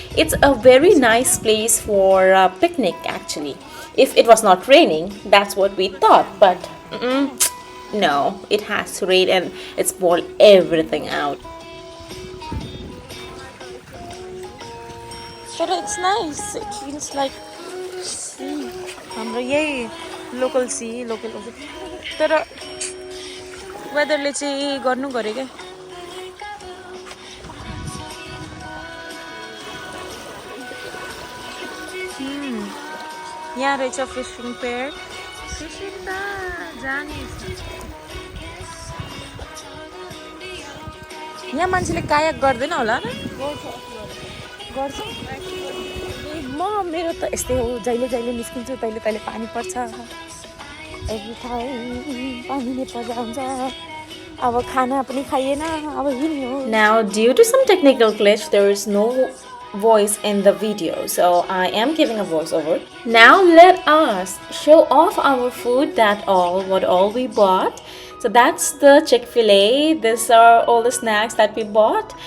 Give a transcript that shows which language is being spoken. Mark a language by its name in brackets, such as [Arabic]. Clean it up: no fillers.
[English] It's a very nice place for a picnic actually, if it was not raining. That's what we thought, but no, it has rained and it spoiled everything out. But it's nice. It feels like sea. [Nepali] हाम्रो यही local C local तर वेदरले चाहिँ गर्नु गऱ्यो क्या यहाँ रहेछ फिसिङ पेयर फिसिङ त जाने यहाँ मान्छेले कायाक गर्दैन होला र गर्छ मेरो त यस्तै हो जहिले जहिले निस्किन्छु तहिले तहिले पानी पर्छ एभ्री टाइम पानी नै पर्दा हुन्छ अब खाना पनि खाइएन अब हिँड्नु [English] Now, due to some technical glitch, there is no voice in the video, so I am giving a voiceover. Now let us show off our food, what all we bought. So that's the Chick-fil-A. These are all the snacks that we bought.